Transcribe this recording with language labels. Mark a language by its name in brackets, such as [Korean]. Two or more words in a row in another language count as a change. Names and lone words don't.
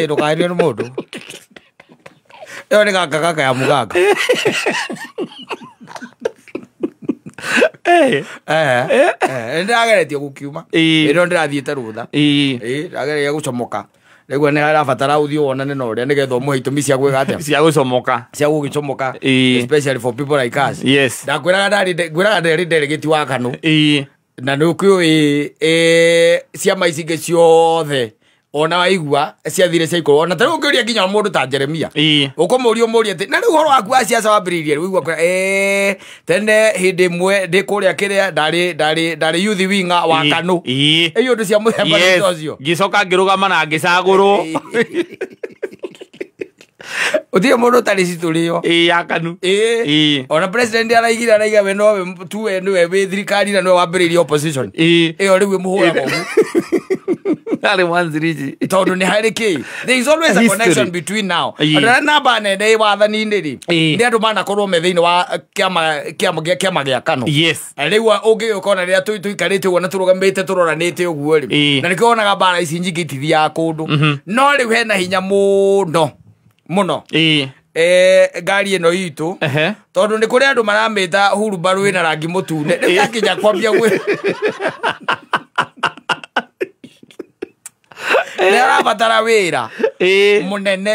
[Kikuyu] ndũkaherio nĩ mũndũ ĩyo nĩ gaka ya mũganga ndĩrageretie gũkiuma ĩno ndĩrathiĩte rũtha ndĩrageretie gũcomoka rĩu nĩ arabatara ũthiĩ wonane na ũrĩa nĩgetha ũmũhe itũmi cia gwĩka atĩa cia gũgĩcomoka [English] especially for people like us [Kikuyu] ndakwĩraga ndĩrĩ delegate wa Kanu na nĩ ũkĩũĩ ciama ici ingĩ ciothe ona waigua ciathire cia ikũrũ ona tarĩu ũngĩũria nginya mũndũ ta Jeremia ũkũmũria atĩ na rĩu ũhoro waku wa ciaca wambĩrĩirie rĩu igua tene hĩndĩ ĩmwe ndĩ kũrĩa kĩrĩa ndarĩ [English] youth winger [Kikuyu] wa Kanu ĩyo ũndũ cia mũthemba ũcio ngĩcoka ngĩrũgama na ngĩcagũrwo utie mũndũ tarĩ citũrĩo ya Kanu ona president araiga we no tuwe niwe wĩ thirikari na niwe wambĩrĩirie opposition ĩyo rĩu ĩmũhũraga ũguo tondũ nĩ harĩ kĩ [English] there is always a connection between now [Kikuyu] andũ namba nene wathani-inĩ rĩ nĩ andũ manakorwo me thĩinĩ wa kĩama gĩa Kanu rĩu ũngĩgĩũka ona rĩrĩa tũikarĩte ũguo na tũrũgamĩte tũroranĩte ũguo rĩ na nĩkĩo wonaga mbara ici nyingĩ itithiaga kũndũ no rĩu hena hinya mũno ngari ĩno itũ tondũ nĩ kũrĩ andũ maramĩta hurubarũ ĩna rangi mũtune rĩu yakinya kwambia nĩ arabatara wĩra mũnene